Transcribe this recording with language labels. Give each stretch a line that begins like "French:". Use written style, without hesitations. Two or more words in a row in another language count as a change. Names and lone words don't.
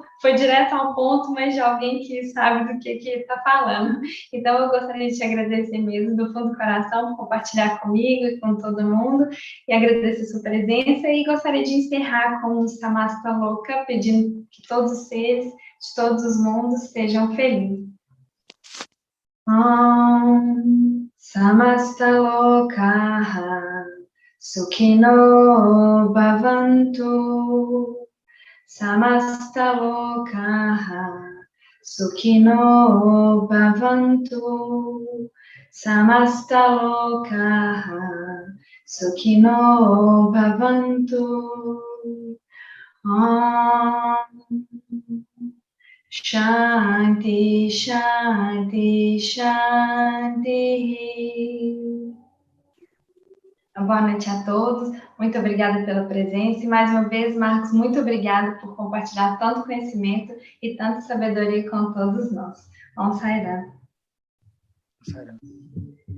Portuguese: Foi direto ao ponto, mas de alguém que sabe do que está falando. Então, eu gostaria de te agradecer mesmo, do fundo do coração, por compartilhar comigo e com todo mundo, e agradecer a sua presença. E gostaria de encerrar com o Samastaloka, pedindo que todos os seres de todos os mundos sejam felizes.
Sanskrit: Om Samasta Lokaha Sukhino Bhavantu. Samasta Lokaha Sukhino Bhavantu. Samasta Lokaha Sukhino Bhavantu. Om Shanti, Shanti, Shanti.
Portuguese: Boa noite a todos. Muito obrigada pela presença. E mais uma vez, Marcos, muito obrigada por compartilhar tanto conhecimento e tanta sabedoria com todos nós.
Sanskrit: Om Sairam.
Portuguese: Sério.